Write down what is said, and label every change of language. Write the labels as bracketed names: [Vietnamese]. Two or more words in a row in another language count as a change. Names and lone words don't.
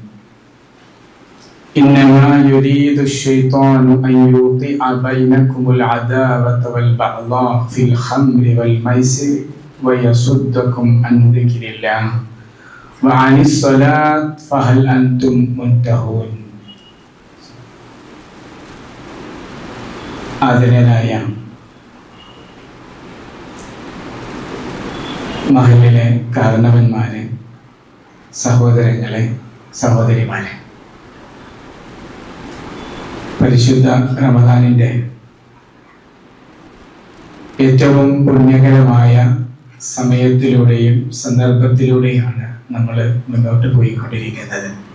[Arabic] إنما يريد الشيطان أن يوقع بينكم العداوة والبغضاء في الخمر والميسر ويصدكم عن ذكر الله وعن الصلاة فهل أنتم منتهون. [Malayalam] ആദരണീയരായ മഹലിലെ കാരണവന്മാരെ, സഹോദരങ്ങളെ, സഹോദരിമാരെ, പരിശുദ്ധ റമദാനിൻ്റെ ഏറ്റവും പുണ്യകരമായ സമയത്തിലൂടെയും സന്ദർഭത്തിലൂടെയാണ് നമ്മൾ മുന്നോട്ട് പോയിക്കൊണ്ടിരിക്കുന്നത്.